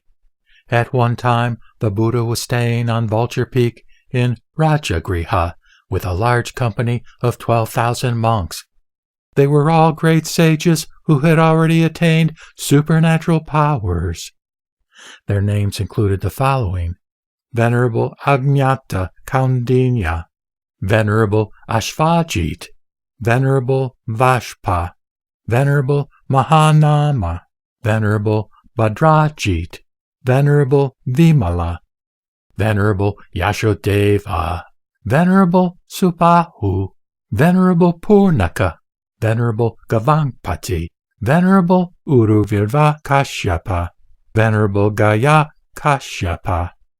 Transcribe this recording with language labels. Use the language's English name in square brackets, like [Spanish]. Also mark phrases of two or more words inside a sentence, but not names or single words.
[English] At one time the Buddha was staying on Vulture Peak in Rajagriha with a large company of 12,000 monks. They were all great sages who had already attained supernatural powers. Their names included the following: Venerable Ajñata Kaundinya, Venerable Ashvajit, Venerable Vashpa, Venerable Mahanama, Venerable Bhadrajit, Venerable Vimala, Venerable Yashodeva, Venerable Subahu, Venerable Purnaka, Venerable Gavampati, Venerable Uruvirva Kashyapa, Venerable Gaya Kashyapa,